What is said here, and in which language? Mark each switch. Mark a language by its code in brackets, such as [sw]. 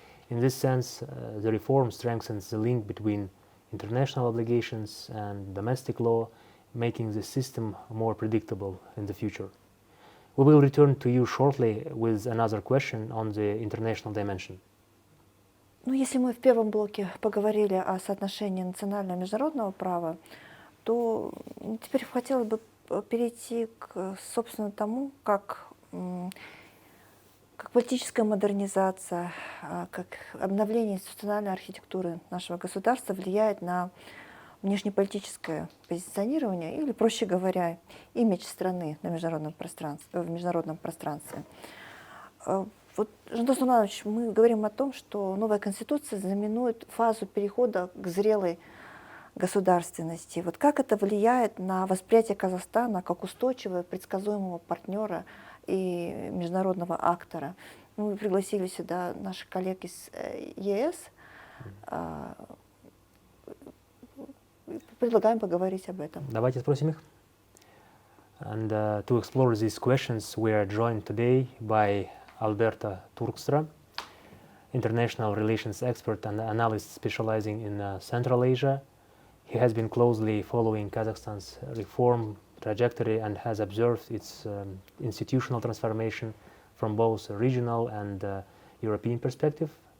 [en] In this sense, the reform strengthens the link between international obligations and domestic law, making the system more predictable in the future. We will return to you shortly with another question on the international dimension. [ru] Ну, если мы в первом блоке поговорили о соотношении национального и международного права, то теперь хотелось бы перейти к, собственно, тому, как политическая модернизация, как обновление институциональной архитектуры нашего государства влияет на внешнеполитическое позиционирование, или, проще говоря, имидж страны на международном пространстве, в международном пространстве. Вот, Жандос Шаймарданович, мы говорим о том, что новая Конституция знаменует фазу перехода к зрелой государственности. Вот как это влияет на восприятие Казахстана как устойчивого, предсказуемого партнера и международного актора? Мы пригласили сюда наших коллег из ЕС. Предлагаем поговорить об этом. Давайте спросим их. [en] And to explore these questions, we are joined today by Альберто Туркстра, international relations expert and analyst specializing in Central Asia. He has been closely following Kazakhstan's reform trajectory and has observed its institutional transformation from both a regional and European perspective.